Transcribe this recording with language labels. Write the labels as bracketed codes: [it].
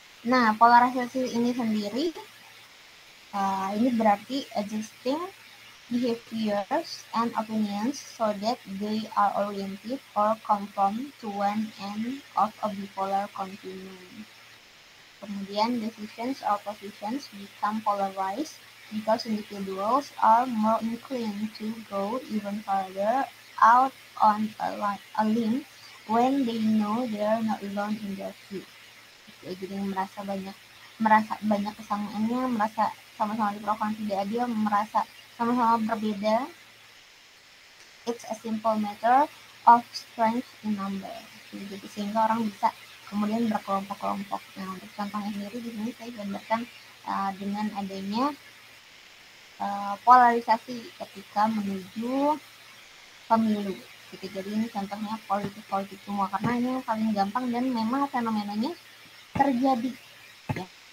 [id] Nah, polarisasi ini sendiri Ini berarti [en] adjusting behaviors and opinions so that they are oriented or conform to one end of a bipolar continuum. [id] Kemudian [en] decisions or positions become polarized because individuals are more inclined to go even further out on a limb when they know they are not alone in their view. [id] Jadi merasa banyak kesamaannya, merasa sama-sama diperlakukan tidak adil, merasa sama-sama berbeda. [en] It's a simple matter of strength in number. [id] Jadi sehingga orang bisa kemudian berkelompok-kelompok. Nah, untuk contohnya sendiri di sini saya gambarkan dengan adanya polarisasi ketika menuju pemilu. Gitu. Jadi ini contohnya politik semua karena ini yang paling gampang dan memang fenomenanya terjadi. Ya.